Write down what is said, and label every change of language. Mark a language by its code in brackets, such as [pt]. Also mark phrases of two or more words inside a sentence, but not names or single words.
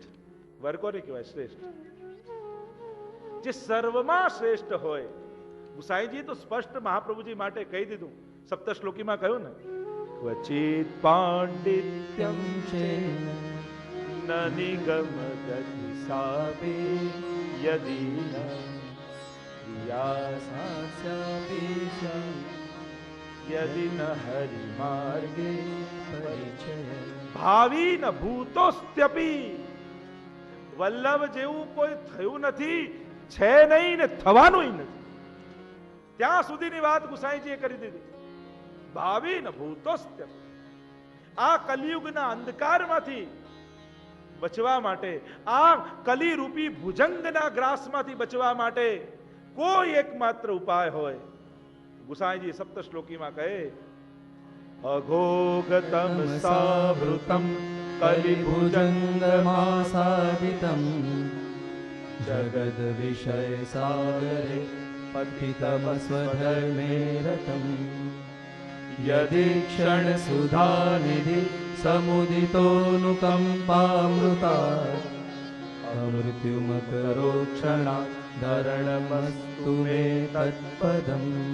[gu] વર કોને કહેવાય? શ્રેષ્ઠ. જે સર્વમાં શ્રેષ્ઠ હોય. ગુસાઈજી તો સ્પષ્ટ મહાપ્રભુજી માટે કહી દીધું, સપ્તશ્લોકીમાં કહ્યું ને, [sa] ક્વચિત પાંડિત્યમ છે ન નિગમ ગતિ સાપે યદિ व्यासास्यापीशं यदि न हरि मार्गे परिचय ભાવિ ન ભૂતોસ્ત્યપી. [gu] વલ્લભ જેવું કોઈ થયું નથી, છે નહીં ને થવાનું નથી. ત્યાં સુધીની વાત ગુસાઈજીએ કરી દીધી. [sa] ભાવિ ન ભૂતોસ્ત્યપી. [gu] આ કલિયુગના અંધકારમાંથી બચવા માટે, આ કલિરૂપી ભુજંગના ગ્રાસમાંથી બચવા માટે કોઈ એકમાત્ર ઉપાય હોય. ગુસાઈજી સપ્ત શ્લોકીમાં કહે, [sa] અઘોગતમ સાવૃતમ कलिभुजङ्गमासादितं जगद्विषयसागरे पतितमस्वधर्मे रतं यदीक्षणसुधानिधि समुदितोऽनुकम्पामृतात् अमृत्युमकरोक्षणा धरणमस्तु मे तत्पदम्